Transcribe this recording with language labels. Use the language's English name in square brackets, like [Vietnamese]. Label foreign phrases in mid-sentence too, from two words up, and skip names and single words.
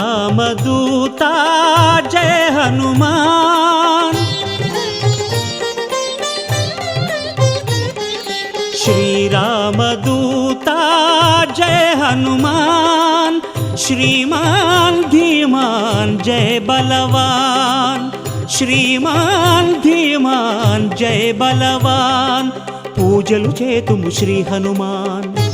[Telugu] శ్రీరామదూత జయ హనుమాన్ శ్రీరామదూత జయ హనుమాన్ [Hindi] श्रीमान धीमान जय बलवान श्रीमान धीमान जय बलवान [Telugu] पूजलु చేతుము శ్రీ హనుమాన్